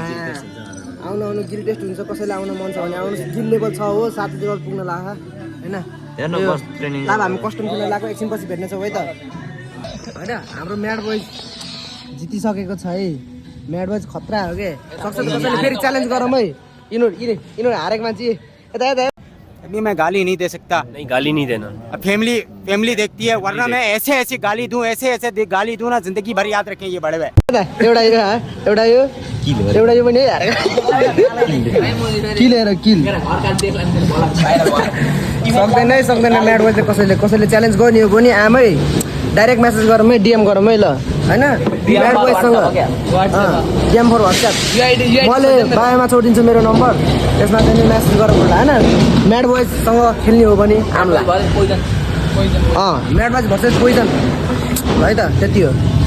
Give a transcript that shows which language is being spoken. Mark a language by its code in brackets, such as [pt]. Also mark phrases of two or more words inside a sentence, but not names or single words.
[ne] आउनु [en] guild test [ne] हुन्छ कसैले आउन मन छ भने आउनु [en] guild level [ne] 6 हो 7 लेभल पुग्न लाग्यो होइन अब हामी कस्टम किन्न लाग्यो एकछिनपछि भेट्नेछौँ है त होइन हाम्रो म्याड बोयज जितिसकेको छ है म्याड बोयज खतरा हो के सक्छ त कसैले फेरि च्यालेन्ज गरौँ है यिनीहरू हारेको मान्छे यता यता [hi] अभी मैं गाली नहीं दे सकता नहीं गाली नहीं देना अब फैमिली देखती है वरना मैं ऐसे गाली दूं ऐसे गाली दूं ना जिंदगी भर याद रखें ये बड़े भाई [ne] एउटा यो पनि सक्दैन म्याड बोय कसैले च्यालेन्ज गर्ने हो भने आमै [en] direct message [ne] गरौँ है डिएम गरौँ है ल होइन म्याड बोयसँग [en] DM for [ne] वाट्सएप मैले बायोमा छोडिदिन्छु मेरो नम्बर त्यसमा चाहिँ मेसेज गरौँ होला होइन म्याड बोयसँग खेल्ने हो भने हामीलाई म्याड बोय भर्सेस पोइजन है त त्यति हो